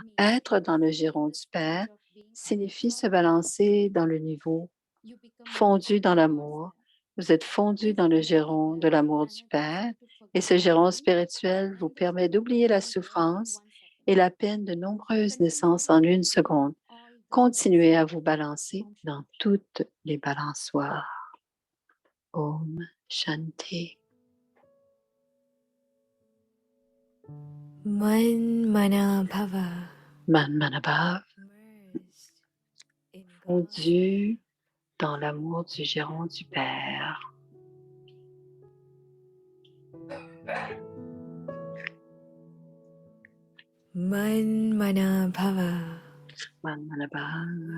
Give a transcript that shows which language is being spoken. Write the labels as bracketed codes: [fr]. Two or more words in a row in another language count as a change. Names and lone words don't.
[fr] Être dans le giron du Père signifie se balancer dans le niveau fondu dans l'amour. Vous êtes fondu dans le giron de l'amour du Père et ce giron spirituel vous permet d'oublier la souffrance et la peine de nombreuses naissances en une seconde. Continuez à vous balancer dans toutes les balançoires. [hi] Om Shanti. [fr] Manmanabhava. Manmanabhav, fondu dans l'amour du giron du Père. Manmanabhava. Manmanabhav.